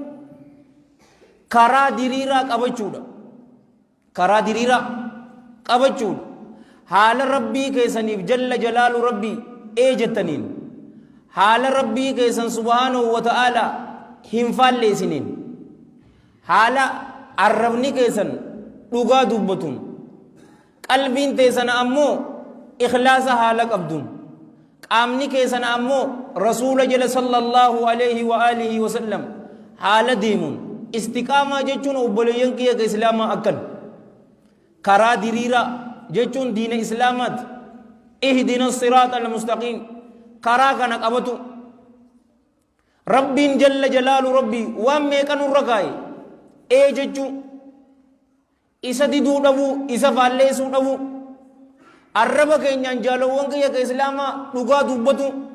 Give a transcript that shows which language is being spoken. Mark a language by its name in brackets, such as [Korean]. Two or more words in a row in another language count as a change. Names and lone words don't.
[Oromo] karaa diriiraa qabachuudha karaa diriiraa qabachuudha haala rabbii keessaniif [Arabic] جل جلاله [Oromo] rabbii jettaniin haala rabbii keessan [Arabic] سبحانه وتعالى [Oromo] hinfalle isinin hala arrabni keesan dhugaa dubbatun qalbiin teessan ammoo ikhlaasa haala qabdun qaamni keesan ammoo rasuula jala [Arabic] صلى الله عليه وآله وسلم [Oromo] haala deemun istiqaamaa jechuun obboleeyyan kiyya ka islaamaa akkan karaa diriiraa jechuun diina islaamaati [Arabic] اهدنا الصراط المستقيم [Oromo] karaa kana qabatu rabbiin [Arabic] جل جلاله [Oromo] rabbii waan meeqanurra kaa'e jechuu isa diduu dhabuu isa faalleessuu dhabuu arraba keenyaan jaalawwan kiyya ka islaamaa dhugaa dubbatu